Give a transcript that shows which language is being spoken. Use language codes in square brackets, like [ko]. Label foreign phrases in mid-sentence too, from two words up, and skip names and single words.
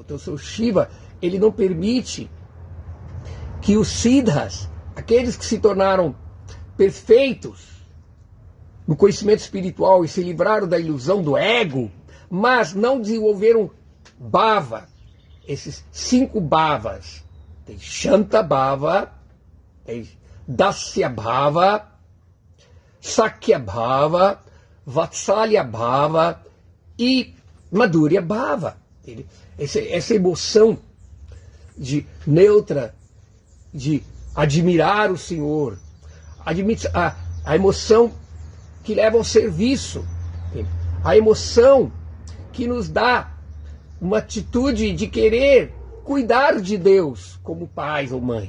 [pt] Então o seu Shiva, ele não permite que os siddhas, aqueles que se tornaram perfeitos no conhecimento espiritual e se livraram da ilusão do ego, mas não desenvolveram bhava, esses 5 bhavas. Tem [sa] Shanta Bhava, [pt] tem [sa] Dasya Bhava, Sakya Bhava, Vatsalya Bhava [pt] e [sa] Madhurya Bhava. [pt] Essa emoção de neutra, de admirar o Senhor, a emoção que leva ao serviço, a emoção que nos dá uma atitude de querer cuidar de Deus como pais ou mãe.